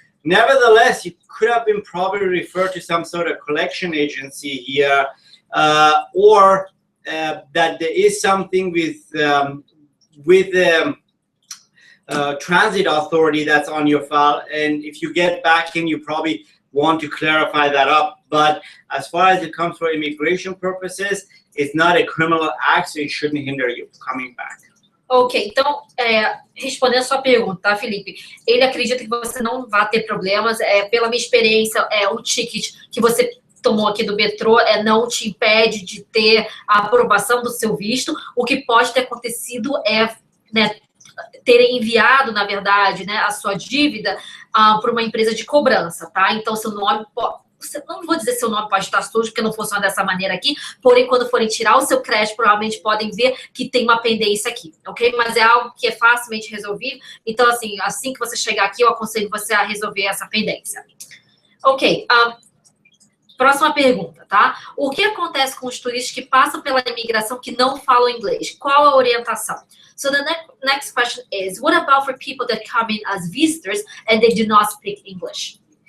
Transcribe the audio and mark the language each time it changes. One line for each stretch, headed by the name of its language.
English: Nevertheless, you could have been probably referred to some sort of collection agency here, or that there is something with the transit authority that's on your file, and if you get back in, you probably want to clarify that up. But as far as it comes for immigration purposes, it's not a criminal act, so it shouldn't hinder you coming back.
Portuguese: Ok, então, respondendo a sua pergunta, tá, Felipe? Ele acredita que você não vai ter problemas. Pela minha experiência, o ticket que você tomou aqui do metrô não te impede de ter a aprovação do seu visto. O que pode ter acontecido né, terem enviado, na verdade, né, a sua dívida para uma empresa de cobrança, tá? Então, seu nome não vou dizer seu nome pode estar sujo, porque não funciona dessa maneira aqui, porém, quando forem tirar o seu crédito, provavelmente podem ver que tem uma pendência aqui, ok? Mas é algo que é facilmente resolvível, então, assim que você chegar aqui, eu aconselho você a resolver essa pendência. Ok, próxima pergunta, tá? O que acontece com os turistas que passam pela imigração que não falam inglês? Qual a orientação?
English: So the next question is, what about for people that come in as visitors and they do not speak English?